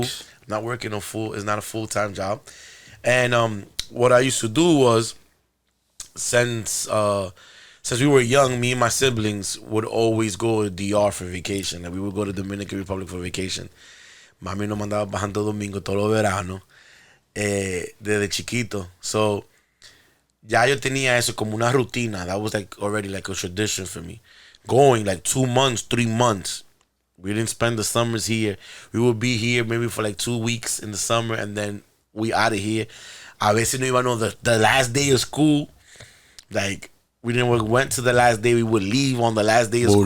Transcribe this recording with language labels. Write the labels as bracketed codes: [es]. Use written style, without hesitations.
[en] I'm not working it's not a full time job. And what I used to do was, since we were young, me and my siblings would always go to DR for vacation. And we would go to Dominican Republic for vacation. [es] Mami nos mandaba para Santo Domingo todos los veranos desde chiquito. So ya yo tenía eso como una rutina. [en] That was like already like a tradition for me. Going like 2 months, 3 months. We didn't spend the summers here. We would be here maybe for like 2 weeks in the summer, and then we out of here. [es] A veces no íbamos [en] the last day of school. Like, we went to the last day. We would leave on the last day of school.